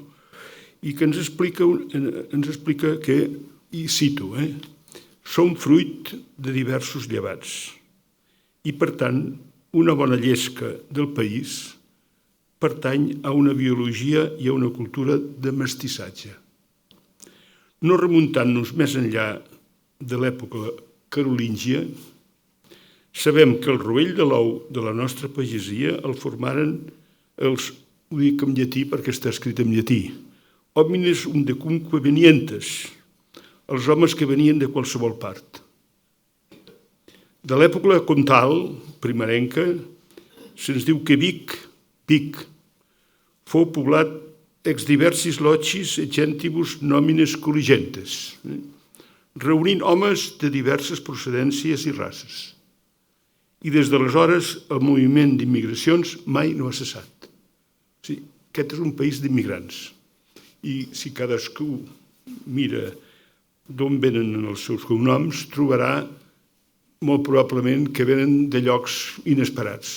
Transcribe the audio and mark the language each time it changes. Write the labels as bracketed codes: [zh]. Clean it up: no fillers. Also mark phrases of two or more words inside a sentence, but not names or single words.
[ca] I que ens explica que, i cito, som fruit de diversos llevats i, per tant, una bona llesca del país pertany a una biologia i a una cultura de mestissatge. No remuntant-nos més enllà de l'època carolíngia, sabem que el rovell de l'ou de la nostra pagesia el formaren els, ho dic en llatí perquè està escrit en llatí, [la] homines undecumque venientes, [ca] els homes que venien de qualsevol part. De l'època comtal, primerenca, se'ns diu que Vic fou poblat [la] ex diversis locis et gentibus nomines colligentes, [ca] reunint homes de diverses procedències i races. I des d'aleshores el moviment d'immigracions mai no ha cessat. O sigui, aquest és un país d'immigrants. I si cadascú mira d'on venen els seus cognoms, trobarà molt probablement que venen de llocs inesperats.